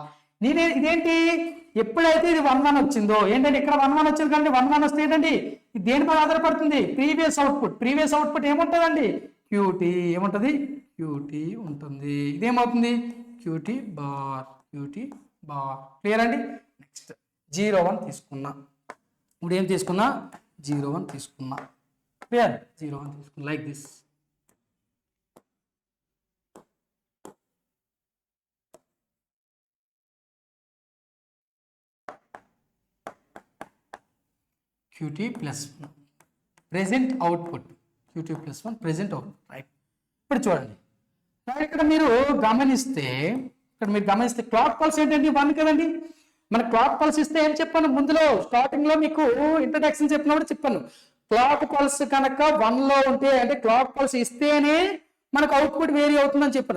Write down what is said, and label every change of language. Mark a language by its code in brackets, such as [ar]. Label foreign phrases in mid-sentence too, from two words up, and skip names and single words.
[te] ఇదేంటి, ఎప్పుడైతే ఇది 1 1 వచ్చిందో ఏంటంటే ఇక్కడ 1 1 వచ్చింది కానీ 1 1 వస్తే ఏంటండి ఇది దేనిపై ఆధారపడుతుంది, [en] previous output [te] ఏముంటుందండి, క్యూటీ ఏముంటుంది, క్యూటీ ఉంటుంది. ఇదేమవుతుంది, [en] QT bar. [te] క్లియర్ అండి. నెక్స్ట్ 0 1 తీసుకున్నా. ఇప్పుడు ఏం తీసుకున్నా 0 1 తీసుకున్నా. క్లియర్ 0 1 తీసుకున్నా [en] like this. QT plus 1 present output. QT plus 1 present output, [te] రైట్. ఇప్పుడు చూడండి ఇక్కడ మీరు గమనిస్తే [en] clock pulse [te] ఏంటండి 1 కదండి. మన [en] clock pulse [te] ఇస్తే ఏం చెప్పాను ముందులో స్టార్టింగ్ లో మీకు ఇంట్రడక్షన్ చెప్పినప్పుడు చెప్పాను. [en] clock pulse [te] కనుక 1 లో ఉంటే అంటే [en] clock pulse [te] ఇస్తేనే మనకు [en] output vary [te] అవుతుందని చెప్పాను.